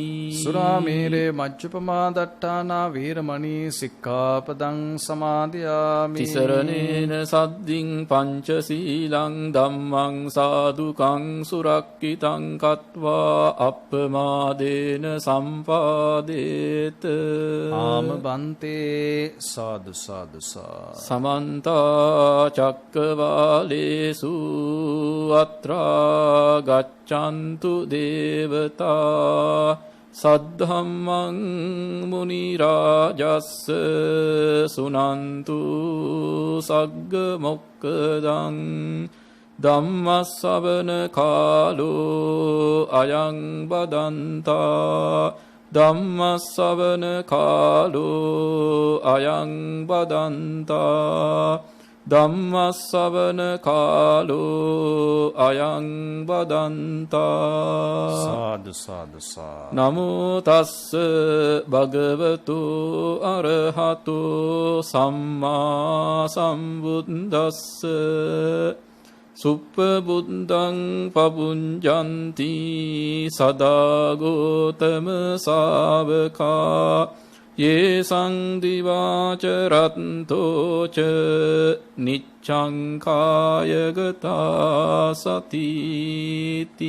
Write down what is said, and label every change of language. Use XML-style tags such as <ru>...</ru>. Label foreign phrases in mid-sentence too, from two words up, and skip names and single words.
<pi>සුරාමේරේ මජ්ජපමා දට්ඨානා වේරමණී සික්ඛාපදං සමාදියාමි. තිසරණේන සද්දින් පංචශීලං ධම්මං සාදුකං සුරක්ඛිතං කତ୍වා අප්පමාදේන සම්පාදේත. ආම බන්තේ සාදු සාදු සා. සමන්ත චක්කවාලේසු අත්‍රා ගච්ඡන්තු දේවතා සද්ධම්මං මුනි රාජස්ස සුනන්තු සග්ග මොක්ඛදං ධම්මස්සවන කාලෝ අයං බදන්තා. ධම්මස්සවන කාලෝ අයං බදන්තා. ධම්මස්සවන කාලෝ අයං බදන්තා. සාදු සාදු සා. නමෝ තස්ස භගවතු අරහතු සම්මා සම්බුද්දස්ස. සුප්පබුද්ධං පබුඤ්ජන්ති සදා ගෝතම ශාවකා යේ සංදිවාච රත්තෝච නිච්ඡං කායගතා සතිති.</pi>